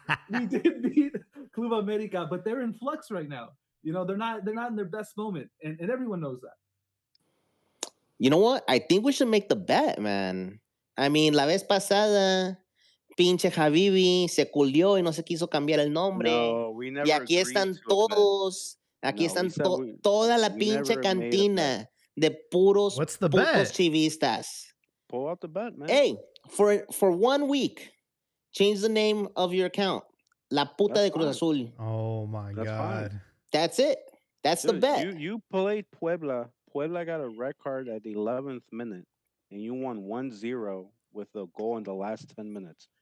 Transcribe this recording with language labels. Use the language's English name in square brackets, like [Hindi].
[English] We did beat Club America, but they're in flux right now. They're not in their best moment, and everyone knows that. You know what? I think we should make the bet, man. [Spanish] I mean, la vez pasada, pinche Habibi se culió y no se quiso cambiar el nombre. [English] No, we never [Spanish] y aquí están todos. Aquí están toda la pinche cantina de puros chivistas. [English] Pull out the bet, man. Hey, for 1 week, change the name of your account. [Spanish] La puta de Cruz Azul. [English] Oh my God. Fine. That's it. That's the bet. You played Puebla. Puebla got a red card at the 11th minute, and you won 1-0 with a goal in the last 10 minutes.